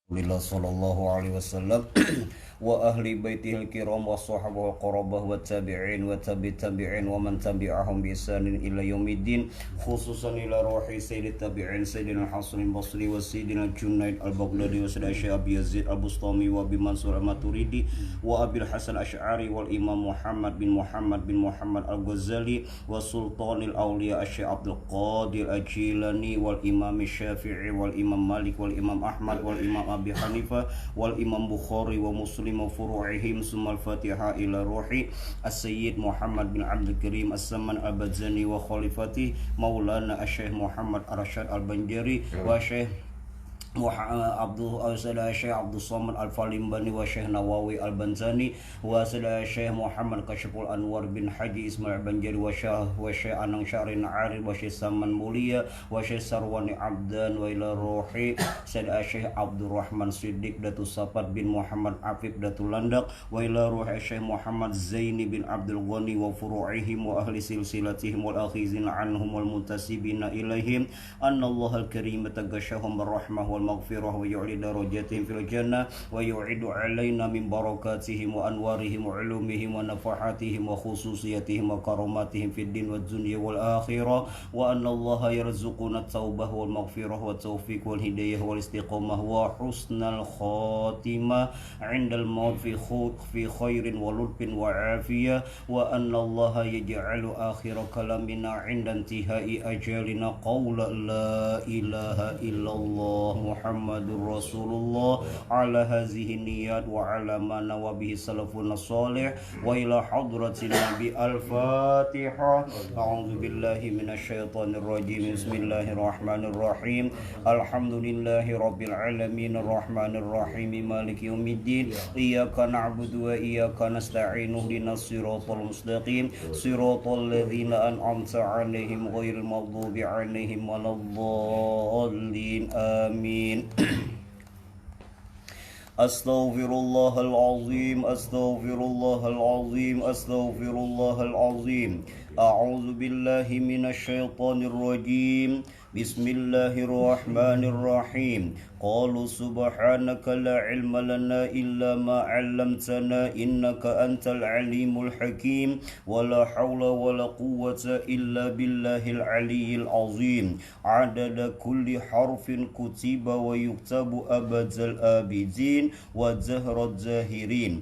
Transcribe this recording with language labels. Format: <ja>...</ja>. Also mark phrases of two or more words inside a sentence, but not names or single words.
<ar>رسول الله صلى الله عليه وسلم وأهل بيته الكرام وصحبه قرابة وتابعين وتابعين ومن تبعهم بإحسان إلى يوم الدين، خصوصا إلى روح سيد التابعين سيدنا حسن البصري وسيدنا جنيد البغدادي وسيدنا شيخ أبي يزيد البسطامي وبي منصور الماتريدي وأبي الحسن الأشعري والإمام محمد بن محمد الغزالي وسلطان الأولياء شيخ عبد القادر الجيلاني والإمام الشافعي والإمام مالك والإمام أحمد والإمام أبي حنيفة والإمام البخاري ومسلم وفروعهم، ثم الفاتحة إلى روح السيد محمد بن عبد الكريم السمان البذاني وخليفة مولانا شيخ محمد أرشد البنجري وشيخ شيخ عبد الصمد الفلمباني وشيخ نووي البنزاني وشيخ محمد كاشف الأنوار بن حاج إسماعيل بنجري وشيخ أنانج شهرين عارف وشيخ سمان موليا وشيخ سرواني عبدان وإلى روح شيخ عبد الرحمن صديق داتو صفت بن محمد عفيف داتو لانداك وإلى روح شيخ محمد زيني بن عبد الغني وفروعهم وأهل سلسلتهم والآخذين عنهم والمنتسبين إليهم أن الله الكريم تغشاهم بالرحمة والمغفرة ويعلي درجاتهم في الجنة ويعيد علينا من بركاتهم وأنوارهم وعلومهم و نفحاتهم وخصوصياتهم وكراماتهم في الدين والدنيا والآخرة وأن الله يرزقنا التوبة والمغفرة وتوفيق والهداية والاستقامة وحسن الخاتمة عند الموت في خير ولطف وعافية وأن الله يجعل آخر كلامنا عند انتهاء أجلنا قول لا إله إلا الله محمد رسول الله على هذه نية وعلى ما نوى به سلف صالح وإلى حضرة النبي الفاتحة. أعوذ بالله من الشيطان الرجيم. بسم الله الرحمن الرحيم. الحمد لله رب العالمين الرحمن الرحيم مالك يوم الدين. إياك نعبد وإياك نستعين اهدنا الصراط المستقيم صراط الذين أنعمت عليهم غير المغضوب عليهم ولا الضالين. Amin. أستغفر الله العظيم، أستغفر الله العظيم، أستغفر الله العظيم. أعوذ بالله من الشيطان الرجيم. بسم الله الرحمن الرحيم. قالوا سبحانك لا علم لنا إلا ما علمتنا إنك أنت العليم الحكيم ولا حول ولا قوة إلا بالله العلي العظيم. عدد كل حرف كتب ويكتب أبد الآبدين وزهرة زاهرين.</ar>